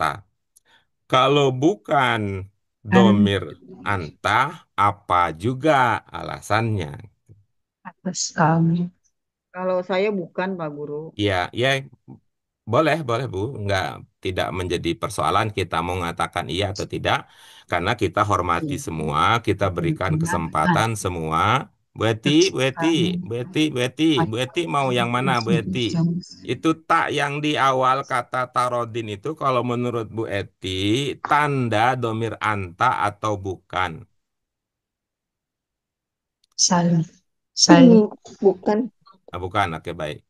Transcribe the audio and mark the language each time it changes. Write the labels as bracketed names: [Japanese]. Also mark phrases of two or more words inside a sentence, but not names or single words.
[Indonesian] Kalau bukan [Arabic] ضمير أنت, [Indonesian] apa juga alasannya? atas kamu. Kalau saya bukan Pak Guru. Ya, ya boleh, boleh Bu. Nggak, tidak menjadi persoalan kita mau mengatakan iya atau tidak. Karena kita hormati semua, kita berikan Menggunakan kesempatan semua. Bu Eti, atas Bu Eti, kamu. Bu Eti, Bu Eti, Bu Eti mau yang mana Bu Eti? Atau Itu tak yang di awal kata tarodin itu kalau menurut Bu Eti, tanda [Arabic] ضمير أنت [Indonesian] atau bukan? saling saling Bukan. Nah, bukan, oke baik.